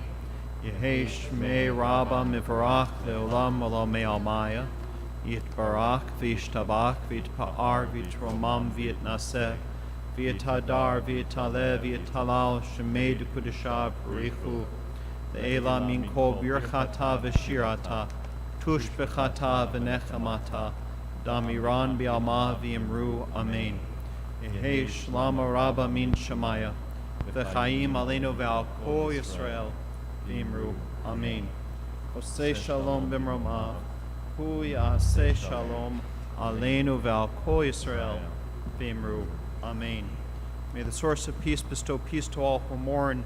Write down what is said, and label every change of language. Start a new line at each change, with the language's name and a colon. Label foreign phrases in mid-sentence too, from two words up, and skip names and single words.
Aramaic: יהא שמה רבא מברך לעלם ולעלמי עלמיא יתברך וישתבח ויתפאר ויתרומם ויתנשא ויתהדר ויתעלה ויתהלל שמה דקדשא בריך הוא לעלא מן כל ברכתא ושירתא תשבחתא ונחמתא דאמירן בעלמא ואמרו אמן. יהא שלמא רבא מן שמיא, וחיים עלינו ועל כל ישראל ואמרו אמן.
Hebrew: עשה שלום במרומיו הוא יעשה שלום עלינו ועל כל ישראל ואמרו, Amen.
English: May the source of peace bestow peace to all who mourn.